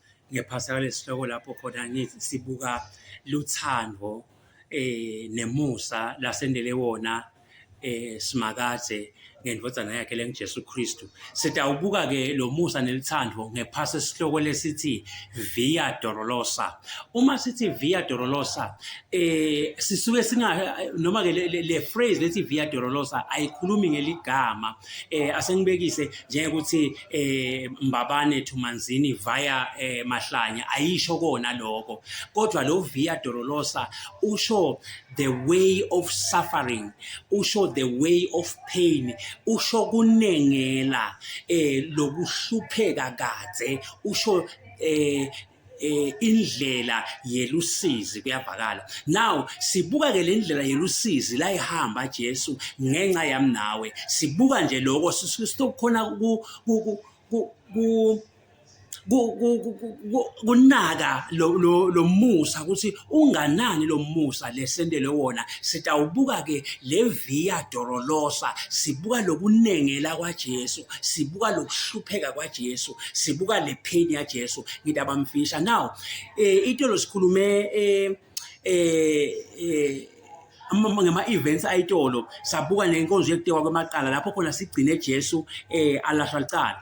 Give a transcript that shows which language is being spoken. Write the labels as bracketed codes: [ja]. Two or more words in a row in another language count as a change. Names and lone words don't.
[ss] ngephasaka lesihloko lapho khona ngithi sibuka luthando nemusa lasendele wona simakade ngendvodzana yakhe lenguJesu Kristu. Sitawubuka ke lo musa nelithando ngephasi esihloko lesithi Via Dorolosa. Uma sithi Via Dorolosa sisuke noma ke le phrase lethi Via Dorolosa ayikhulumi ngeligama asengibekise njengekuthi Mbabane to Manzini via Mahlanya ayisho kona lokho, kodwa lo Via Dorolosa usho [en] the way of suffering, [ss] usho [en] the way of pain, [ss] usho kunengela lokuhlupheka kadze, usho indlela yelusizi kuyavakala. Now sibuka ke le ndlela yelusizi la ihamba Jesu ngenxa yami nawe. Sibuka nje lokho sikukhona kunaka lo musa ukuthi unganani lo musa lesendele wona. Sitawubuka ke le Via Dorolosa, sibuka lokunengela kwaJesu, sibuka lokuhlupheka kwaJesu, sibuka le pain yaJesu ngidabamfisha. Now itolo sikhulume ngama-events ayitolo, sabuka nenkonzo yekutekwa kwemaqala lapho khona sigcine Jesu alashwa licala.